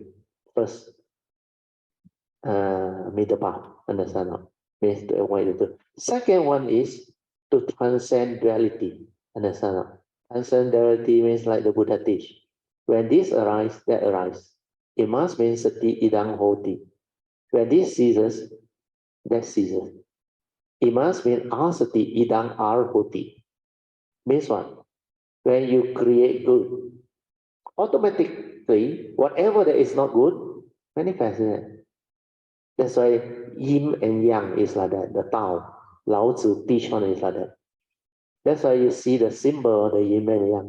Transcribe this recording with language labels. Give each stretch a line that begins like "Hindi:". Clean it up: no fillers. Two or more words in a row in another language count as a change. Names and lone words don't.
English: First, middle path, understand? Means to avoid the 2. Second one is to transcend duality, understand? Transcend duality means like the Buddha teach. When this arises, that arises. It must mean
Pali: sati idang hoti.
English: When this ceases, that ceases. It must mean
Pali: asati idang arhoti.
English: Means what? When you create good, automatically, whatever that is not good, manifests in it. That's why yin and yang is like that. The Tao, Lao Tzu teach on is like that. That's why you see the symbol of the yin and yang.